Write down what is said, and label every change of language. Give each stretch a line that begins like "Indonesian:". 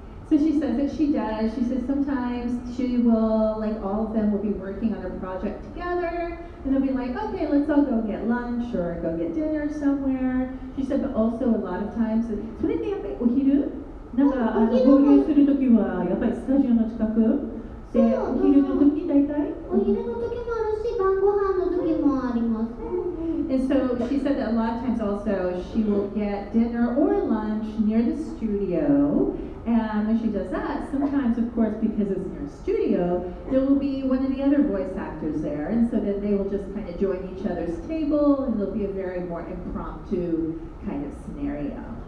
English: So she says that she does. She says sometimes she will, like all of them will be working on a project together, and they'll be like, okay, let's all go get lunch or go get dinner somewhere. She said, but also a lot of times,
Japanese: それってやっぱりお昼なんか合流するときはやっぱりスタジオの近くでお昼の時大体お昼の時もあるし晩ご飯の時もあります。
English: And so she said that a lot of times also she will get dinner or lunch near the studio. And when she does that, sometimes, of course, because it's near a studio, there will be one of the other voice actors there. And so then they will just kind of join each other's table, and it'll be a very more impromptu kind of scenario.